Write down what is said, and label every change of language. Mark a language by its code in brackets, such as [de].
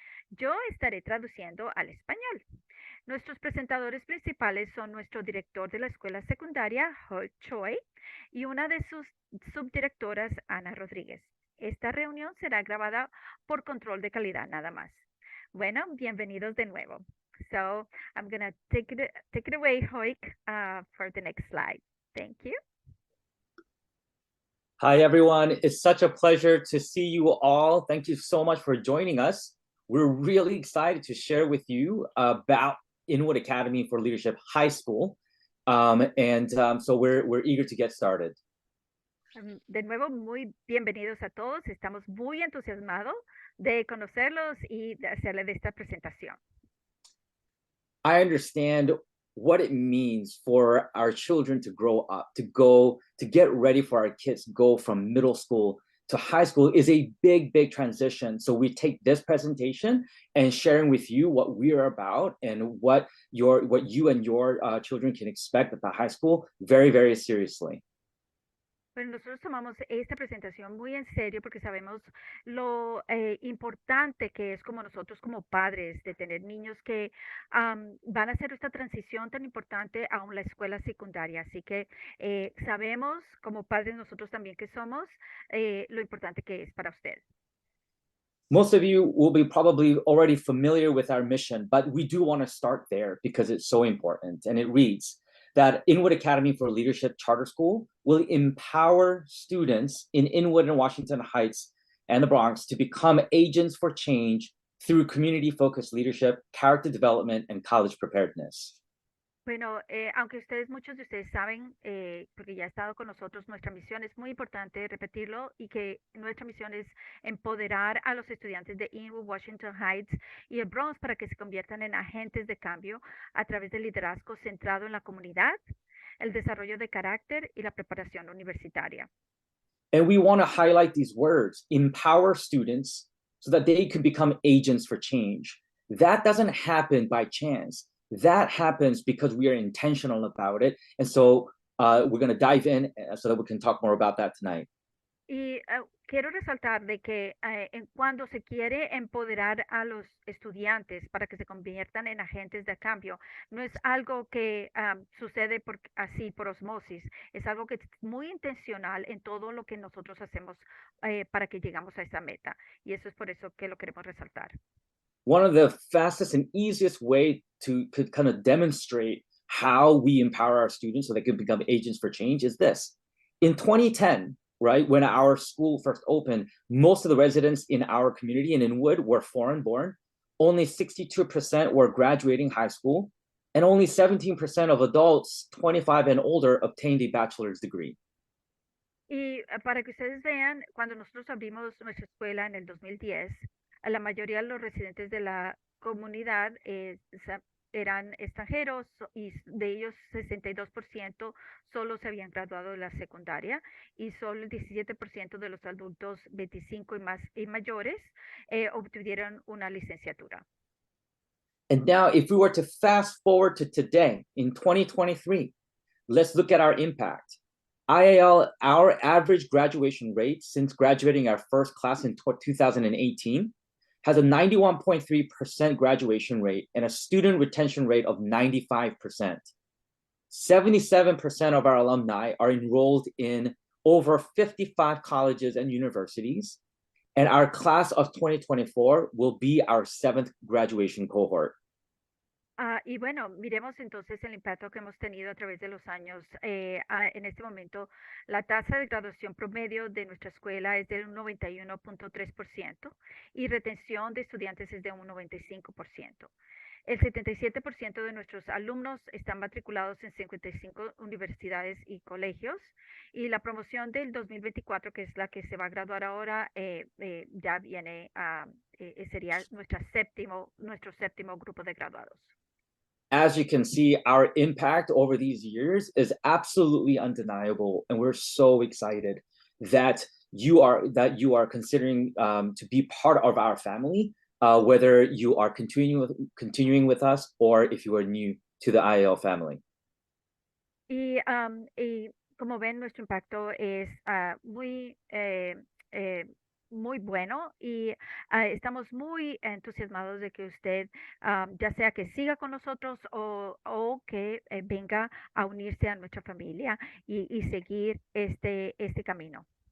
[es] Yo estaré traduciendo al español. Nuestros presentadores principales son nuestro director de la escuela secundaria, Holt Choi, y una de sus subdirectoras, Ana Rodríguez. Esta reunión será grabada por control de calidad nada más. Bueno, bienvenidos de nuevo. [en] So, I'm going to take it away, Hoik, for the next slide. Thank you. Hi, everyone. It's such a pleasure to see you all. Thank you so much for joining us. We're really excited to share with you about Inwood Academy for Leadership High School. So we're eager to get started. [es] De nuevo, muy bienvenidos a todos. Estamos muy entusiasmados de conocerlos y de hacerles esta presentación. [en] I understand what it means for our children to grow up, to get ready for our kids to go from middle school to high school is a big, big transition. So we take this presentation and sharing with you what we are about and what you and your children can expect at the high school very, very seriously. [es] Pero nosotros tomamos esta presentación muy en serio porque sabemos lo importante que es como nosotros como padres de tener niños que van a hacer esta transición tan importante a la escuela secundaria. Así que sabemos como padres nosotros también que somos lo importante que es para ustedes. [en] Most of you will be probably already familiar with our mission, but we do want to start there because it's so important. And it reads that Inwood Academy for Leadership Charter School will empower students in Inwood and Washington Heights and the Bronx to become agents for change through community-focused leadership, character development, and college preparedness. [es] Bueno, aunque muchos de ustedes saben, porque ya ha estado con nosotros, nuestra misión es muy importante repetirlo y que nuestra misión es empoderar a los estudiantes de Inwood, Washington Heights y el Bronx para que se conviertan en agentes de cambio a través del liderazgo centrado en la comunidad, el desarrollo de carácter y la preparación universitaria. [en] And we want to highlight these words, empower students so that they can become agents for change. That doesn't happen by chance. That happens because we are intentional about it. And so we're going to dive in so that we can talk more about that tonight. [es] Y quiero resaltar de que cuando se quiere empoderar a los estudiantes para que se conviertan en agentes de cambio, no es algo que sucede así por osmosis, es algo que es muy intencional en todo lo que nosotros hacemos para que llegamos a esa meta. Y eso es por eso que lo queremos resaltar. [en] One of the fastest and easiest way to kind of demonstrate how we empower our students so they can become agents for change is this. In 2010, right, when our school first opened, most of the residents in our community in Inwood were foreign born. Only 62% were graduating high school, and only 17% of adults 25 and older obtained a bachelor's degree. [es] Y para que ustedes vean, cuando nosotros abrimos nuestra escuela en el 2010, la mayoría de los residentes de la comunidad eran extranjeros y de ellos 62% solo se habían graduado de la secundaria y solo el 17% de los adultos 25 y mayores obtuvieron una licenciatura. [en] And now if we were to fast forward to today in 2023, let's look at our impact. IAL, our average graduation rate since graduating our first class in 2018 has a 91.3% graduation rate and a student retention rate of 95%. 77% of our alumni are enrolled in over 55 colleges and universities, and our class of 2024 will be our 7th graduation cohort. [es] Y bueno, miremos entonces el impacto que hemos tenido a través de los años. En este momento, la tasa de graduación promedio de nuestra escuela es del 91.3% y retención de estudiantes es de un 95%. El 77% de nuestros alumnos están matriculados en 55 universidades y colegios. Y la promoción del 2024, que es la que se va a graduar ahora, ya viene sería nuestro séptimo grupo de graduados. [en] As you can see, our impact over these years is absolutely undeniable, and we're so excited that you are considering to be part of our family, whether you are continuing with us or if you are new to the IAL family. [es] Y como ven, nuestro impacto es eh, muy bueno y estamos muy entusiasmados de que usted, ya sea que siga con nosotros o que venga a unirse a nuestra familia y seguir este camino.